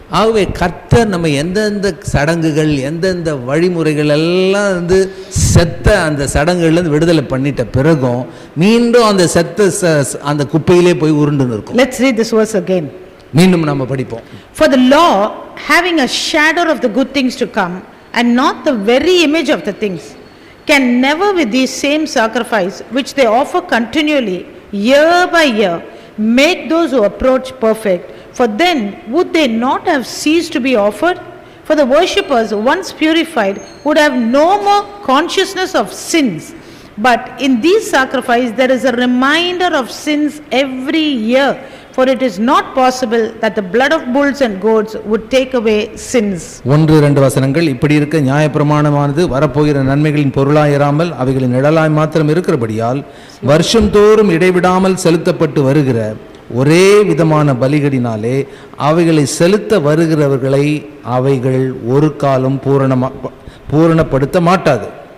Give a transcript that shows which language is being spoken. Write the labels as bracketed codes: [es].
[ta] ஆகவே கர்த்தர் நம்ம எந்தெந்த சடங்குகள், எந்தெந்த வழிமுறைகள் எல்லாம் வந்து செத்த அந்த சடங்குகள்ல இருந்து விடுதலை பண்ணிட்ட பிறகும் மீண்டும் அந்த செத்த அந்த குப்பையிலே போய் உருண்டு இருக்கும். [en] Let's read this verse again. [ta] மீண்டும் நம்ம படிப்போம். [en] For the law, having a shadow of the good things to come and not the very image of the things, can never with these same sacrifice which they offer continually year by year make those who approach perfect. For then would they not have ceased to be offered? For the worshippers once purified would have no more consciousness of sins. But in these sacrifices there is a reminder of sins every year. For it is not possible that the blood of bulls and goats would take away sins. 1-2 [ta] வசனங்கள். இப்படி இருக்க நியாயப்பிரமாணமானது வரப்போகிற நன்மைகளின் பொருளாயிராமல் அவைகளின் நிழலாய் மாத்திரம் இருக்கிறபடியால் வருஷம் தோறும் இடைவிடாமல் செலுத்தப்பட்டு வருகிற ஒரே விதமான பலிகளினாலே அவைகளை செலுத்த வருகிறவர்களை அவைகள் ஒரு காலம் பூரணப்படுத்த மாட்டாது.